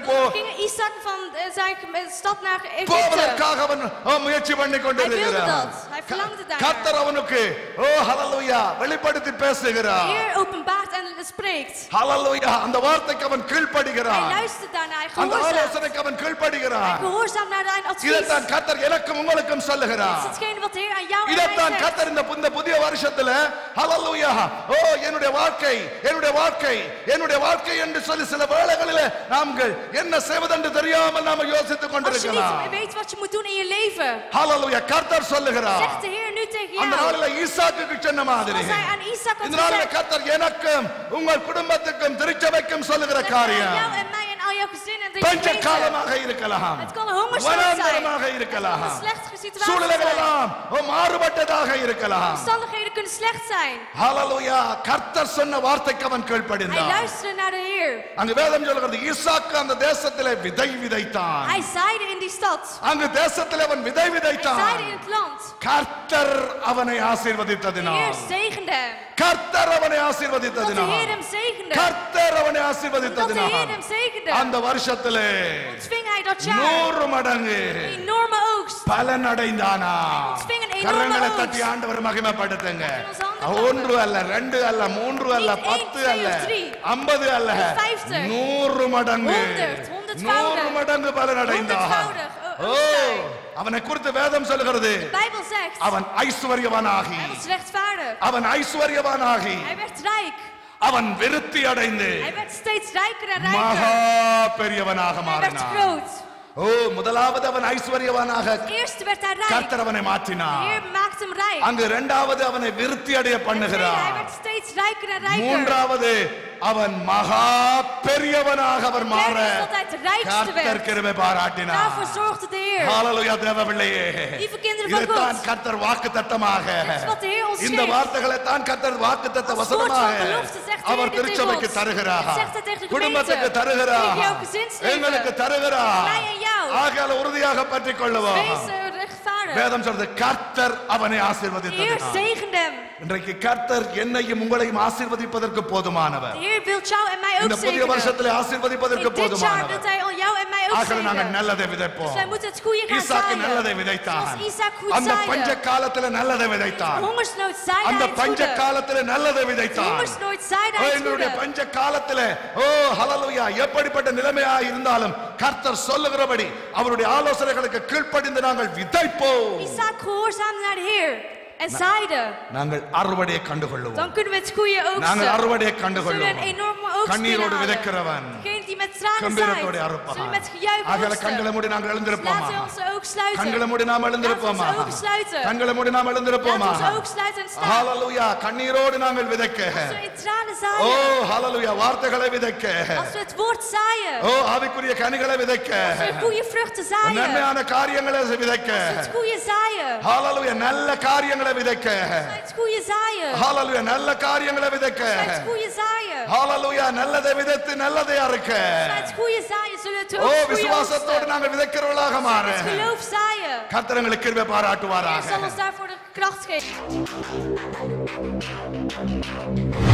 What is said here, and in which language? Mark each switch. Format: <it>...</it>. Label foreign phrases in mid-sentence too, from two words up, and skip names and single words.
<nl>Ging Isaac van zijn stad naar Egypte.</nl> <ta>போவதற்காக அவன் முயற்சி பண்ணி</ta> <nl>Hij wilde</nl> <ta>கொண்டிருக்கிறான்.</ta> <nl>dat. Hij verlangde daar.</nl> <ta>கர்த்தர் அவனுக்கு ஹalleluya வெளிப்படுத்தி</ta> <nl>De</nl> <ta>பேசுகிறார்.</ta> <nl>Heer openbaart en spreekt.</nl> <ta>ஹalleluya. அந்த வார்த்தைக்கு அவன்</ta> <nl>Hij</nl> <ta>கீழ்ப்படிகிறான்.</ta> <nl>luistert daarnaar. Hij</nl> <ta>அந்த</ta> <nl>gehoorzaamt.</nl> <ta>ஆலோசனைக்கு அவன் கீழ்ப்படிகிறான்.</ta> <nl>Hij gehoorzaamt naar zijn advies.</nl> <ta>இதைத்தான் கர்த்தர் எனக்கும் உங்களுக்கும்</ta> <nl>Dit</nl> <ta>சொல்லுகிறார்.</ta> <nl>is hetgene wat de Heer aan jou en</nl> <ta>இதைத்தான்</ta> <nl>mij zegt.</nl> <ta>கர்த்தர் இந்த புதிய வருஷத்துல ஹalleluya என்னுடைய வாழ்க்கை என்று சொல்லி சில வேளைகளிலே நாங்கள் என்ன செய்வதென்று தெரியாமல் நாம யோசித்துக்</ta> <nl>Als je</nl> <ta>கொண்டிருக்கலாம்.</ta> <nl>niet weet wat je moet doen in je leven,</nl> <ta>ஹalleluya. கர்த்தர் சொல்லுகிறார்,</ta> <nl>zegt de Heer nu tegen</nl> <ta>அந்த</ta> <nl>jou.</nl> <ta>நாளிலே ஈசாக்குக்கு சொன்ன மாதிரி</ta> <nl>Zoals hij aan Isaac had</nl> <ta>இந்த நாளிலே</ta> <nl>gezegd.</nl> <ta>கர்த்தர் எனக்கும் உங்கள் குடும்பத்துக்கும் திருச்சபைக்கும் சொல்லுகிற</ta> <nl>Zegt hij aan</nl> <ta>காரியம்</ta> <nl>jou en mij en al jouw gezin en</nl> <ta>பஞ்ச</ta> <nl>deze gemeente.</nl> <ta>காலமாக இருக்கலாம்,</ta> <nl>Het kan een hongersnood zijn.</nl> <ta>வனாந்தரமாக</ta> <nl>Het kan</nl> <ta>இருக்கலாம்,</ta> <nl>een slechte situatie</nl> <ta>சூழ்நிலைகள்</ta> <nl>zijn.</nl> <ta>எல்லாம் மாறுபட்டதாக இருக்கலாம்.</ta> <nl>Omstandigheden kunnen slecht zijn.</nl> <ta>ஹalleluya. கர்த்தர் சொன்ன வார்த்தைக்கு அவன்</ta> <nl>Hij</nl> <ta>கீழ்ப்படிந்தான்.</ta> <nl>luisterde naar de Heer.</nl> <ta>அங்கு வேதம் சொல்கிறது, ஈசாக்கு அந்த தேசத்திலே விதைத்தான்.</ta> <nl>Hij zaaide in die stad.</nl> <ta>அங்கு தேசத்திலே அவன்</ta> <nl>Hij zaaide</nl> <ta>விதைத்தான்.</ta> <nl>in het land.</nl> <ta>கர்த்தர் அவனை</ta> <nl>De Heer</nl> <ta>ஆசீர்வதித்ததினால்,</ta> <nl>zegende hem.</nl> <ta>கர்த்தர் அவனை</ta> <nl>Dat de Heer</nl> <ta>ஆசீர்வதித்ததினால்,</ta> <nl>hem zegende.</nl> <ta>கர்த்தர் அவனை</ta> <nl>Dat de Heer</nl> <ta>ஆசீர்வதித்ததினால்</ta> <nl>hem zegende.</nl> <ta>அந்த வருஷத்திலே</ta> <nl>Ontving hij dat jaar</nl> <ta>100 மடங்கு</ta> <nl>een enorme oogst.</nl> <ta>பலன் அடைந்தானா.</ta> <nl>ontving een enorme</nl> <ta>கரங்களை</ta> <nl>oogst.</nl> <ta>தட்டி ஆண்டவர் மகிமைப்படுத்துங்க.</ta> <nl>Ons handen</nl> <ta>1 அல்ல, 2 அல்ல, 3 அல்ல,</ta> <nl>Niet 1, 10 2</nl> <ta>அல்ல,</ta> <nl>of 3.</nl> <ta>50 அல்ல,</ta> <nl>50.</nl> <ta>100 மடங்கு</ta> <nl>100</nl> <ta>100 மடங்கு பலன் அடைந்தான்.</ta> <nl>100voudig</nl> <ta>ஓ, அவனை குறித்து வேதம் சொல்கிறது,</ta> <nl>De Bijbel zegt,</nl> <ta>அவன் ஐஸ்வர்யவானாகி,</ta> <nl>hij was rechtvaardig.</nl> <ta>அவன் ஐஸ்வர்யவானாகி,</ta> <nl>Hij werd rijk.</nl> <ta>அவன் விருத்தி அடைந்து</ta> <nl>Hij werd steeds rijker en</nl> <ta>மகா</ta> <nl>rijker.</nl> <ta>பெரியவனாக</ta> <nl>Hij werd</nl> <ta>மாறினான்.</ta> <nl>groot.</nl> <ta>முதலாவது அவன் ஐஸ்வர்யவானாக</ta> <nl>Eerst werd hij rijk.</nl> <ta>கர்த்தர் அவனை</ta> <nl>De</nl> <ta>மாற்றினார்.</ta> <nl>Heer maakte hem rijk.</nl> <ta>அங்கு இரண்டாவது அவனை விருத்தி அடைய</ta> <nl>Hij</nl> <ta>பண்ணுகிறார்.</ta> <nl>werd steeds rijker en rijker.</nl> <ta>மூன்றாவது அவன் மகா பெரியவனாக அவர் மாற</ta> <nl>Derde is dat hij het rijkste</nl> <ta>கர்த்தர்</ta> <nl>werd.</nl> <ta>கிருபை பாராட்டினார்.</ta> <nl>Daarvoor zorgde de Heer.</nl> <ta>ஹalleluya. தேவ பிள்ளையே,</ta> <nl>Lieve kinderen van</nl> <ta>இதைத்தான்</ta> <nl>God.</nl> <ta>கர்த்தர் வாக்குத்தத்தமாக,</ta> <nl>Dit is wat de Heer ons</nl> <ta>இந்த</ta> <nl>geeft.</nl> <ta>வார்த்தைகளை தான் கர்த்தர் வாக்குத்தத்த</ta> <nl>Als woord van</nl> <ta>வசனமாக</ta> <nl>belofte zegt de</nl> <ta>அவர்</ta> <nl>Heer dit tegen</nl> <ta>திருச்சபைக்கு</ta> <nl>ons.</nl> <ta>தருகிறார்,</ta> <nl>Dit zegt hij tegen de</nl> <ta>குடும்பத்துக்கு</ta> <nl>gemeente.</nl> <ta>தருகிறார்,</ta> <nl>Tegen jouw gezinsleven.</nl> <ta>எங்களுக்கு தருகிறார்.</ta> <nl>Mij en jou.</nl> <ta>ஆகையால் உறுதியாக பற்றிக் கொள்ளுவோம்.</ta> <nl>Wees rechtvaardig.</nl> <ta>வேதம் சொல்றது, கர்த்தர் அவனை</ta> <nl>De Heer</nl> <ta>ஆசீர்வதித்தார்.</ta> <nl>zegende hem.</nl> <ta>இன்றைக்கு கர்த்தர் என்னையும் உங்களையும் ஆசீர்வதிப்பதற்கு போதுமானவர்.</ta> <nl>De Heer wil jou en mij ook</nl> <ta>இந்த புதிய</ta> <nl>zegenen.</nl> <ta>வருஷத்திலே ஆசீர்வதிப்பதற்கு</ta> <nl>In dit jaar</nl> <ta>போதுமானவர்.</ta> <nl>wilt hij jou en mij ook</nl> <ta>ஆகவே நாங்கள்</ta> <nl>zegenen.</nl> <ta>நல்லதை விதைப்போம்.</ta> <nl>Dus wij moeten het goede gaan</nl> <ta>ஈசாக்கு</ta> <nl>zaaien.</nl> <ta>நல்லதை விதைத்தான்.</ta> <nl>Zoals Isaac goed</nl> <ta>அந்த பஞ்ச</ta> <nl>zaaide.</nl> <ta>காலத்துல நல்லதை விதைத்தான்.</ta> <nl>Hongersnood zaaide</nl> <ta>அந்த</ta> <nl>hij het</nl> <ta>பஞ்ச</ta> <nl>goede.</nl> <ta>காலத்துல நல்லதை விதைத்தான்.</ta> <nl>Hongersnood zaaide hij het</nl> <ta>எங்களுடைய</ta> <nl>goede.</nl> <ta>பஞ்ச காலத்துல ஹalleluya எப்படிப்பட்ட நிலைமையா இருந்தாலும் கர்த்தர் சொல்லுகிறபடி அவருடைய ஆலோசனைகளுக்கு கீழ்ப்படிந்து நாங்கள் விதைப்போம்.</ta> <nl>Isaac gehoorzaamde naar de Heer en zaaide.</nl> <ta>நாங்கள் அறுவடையை கண்டுகொள்ளுவோம்.</ta> <nl>Dan kunnen we het goede</nl> <ta>நாங்கள்</ta> <nl>oogsten.</nl> <ta>அறுவடையை</ta> <nl>We zullen een</nl> <ta>கண்டுகொள்ளுவோம்.</ta> <nl>enorme oogst</nl> <ta>கண்ணீரோடு</ta> <nl>binnenhalen.</nl> <ta>விதைக்கிறவன்</ta> <nl>Degene die met tranen</nl> <ta>கம்பீரத்தோடு</ta> <nl>zaait,</nl> <ta>அறுப்பான்.</ta> <nl>zullen met gejuich</nl> <ta>ஆகையால</ta> <nl>oogsten.</nl> <ta>கண்களை மூடி நாங்கள் எழுந்திருப்போமா?</ta> <nl>Laten we onze ogen sluiten.</nl> <ta>கண்களை மூடி நாம் எழுந்திருப்போமா?</ta> <nl>Laten we onze ogen sluiten.</nl> <ta>கண்களை மூடி நாம் எழுந்திருப்போமா?</ta> <nl>Laten we onze ogen sluiten en staan.</nl> <ta>ஹalleluya கண்ணீரோடு நாங்கள் விதைக்க.</ta> <nl>Als we in tranen</nl> <ta>ஓ</ta> <nl>zaaien.</nl> <ta>ஹalleluya வார்த்தைகளை விதைக்க.</ta> <nl>Als we het woord zaaien.</nl> <ta>ஓ ஆவிக்குரிய கனிகளை விதைக்க.</ta> <nl>Als we goede vruchten zaaien.</nl> <ta>நன்மையான காரியங்களை விதைக்க.</ta> <nl>Als we het goede zaaien.</nl> <ta>ஹalleluya நல்ல காரியங்களை விதைக்க.</ta> <nl>Als we het goede zaaien.</nl> <ta>ஹalleluya நல்ல காரியங்களை விதைக்க.</ta> <nl>Als we het goede zaaien.</nl> <ta>ஹalleluya நல்லதை விதைத்து நல்லதை அறுக்க.</ta> <nl>Als we het goede zaaien, zullen we het</nl> <ta>ஓ</ta> <nl>ook goede</nl> <ta>விசுவாசத்தோடு</ta> <nl>oogsten.</nl> <ta>நாங்கள் விதைக்கிறவர்களாக மாற.</ta> <nl>Met geloof zaaien.</nl> <ta>கர்த்தர் எங்களுக்கு கிருபை</ta> <nl>Hij</nl> <ta>பாராட்டுவாராக.</ta> <nl>zal ons daarvoor de kracht geven.</nl>